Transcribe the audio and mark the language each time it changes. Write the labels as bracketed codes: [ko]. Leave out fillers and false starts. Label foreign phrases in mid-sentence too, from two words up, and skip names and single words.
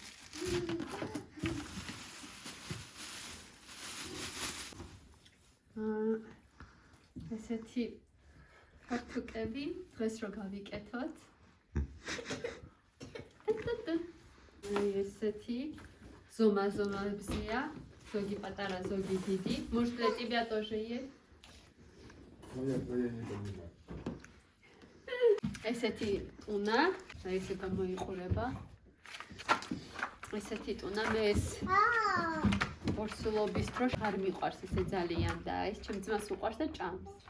[ka] ესეთი ფართუკები დღეს რო გავიკეთოთ. აი ესეთი ზომა-ზომებზია, ზოგი პატარა, ზოგი დიდი. [ru] Может, для тебя тоже есть? [ka] ესეთი ტუნა, აი ესე გამოიყურება. ესეთი ტუნა მე ეს ორსულობის დროს არ მიყვარს ესე ძალიან და ეს ჩემ ძმას უყვარს და ჭამს.